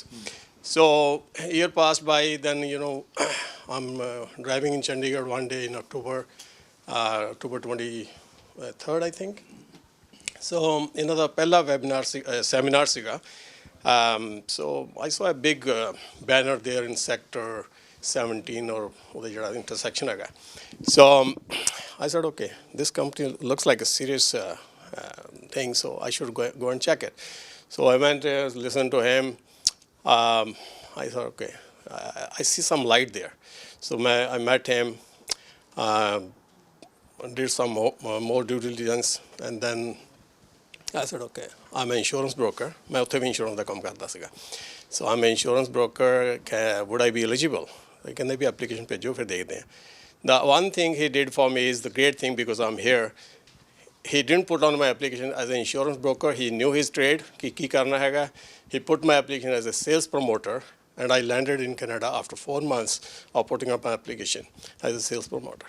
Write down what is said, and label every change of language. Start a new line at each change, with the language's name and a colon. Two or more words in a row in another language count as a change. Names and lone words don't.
English: So a year passed by, then, I'm driving in Chandigarh one day in October 23rd, I think. So, the
Punjabi: pehla seminar siga.
English: So I saw a big banner there in sector 17 or
Punjabi: ਉਹਦਾ ਜਿਹੜਾ
English: intersection ਹੈਗਾ. So I said, okay, this company looks like a serious thing, so I should go and check it. So I went there, listened to him. I thought, okay, I see some light there. So I met him, did some more due diligence, and then I said, okay, I'm an insurance broker.
Punjabi: ਮੈਂ ਉੱਥੇ ਵੀ insurance ਦਾ ਕੰਮ ਕਰਦਾ ਸੀਗਾ.
English: So I'm an insurance broker. Would I be eligible?
Punjabi: ਕਹਿੰਦੇ ਵੀ application ਭੇਜੋ ਫਿਰ ਦੇਖਦੇ ਹਾਂ.
English: The one thing he did for me is the great thing because I'm here. He didn't put on my application as an insurance broker. He knew his trade,
Punjabi: ਕੀ ਕਰਨਾ ਹੈ.
English: He put my application as a sales promoter, and I landed in Canada after 4 months of putting up my application as a sales promoter.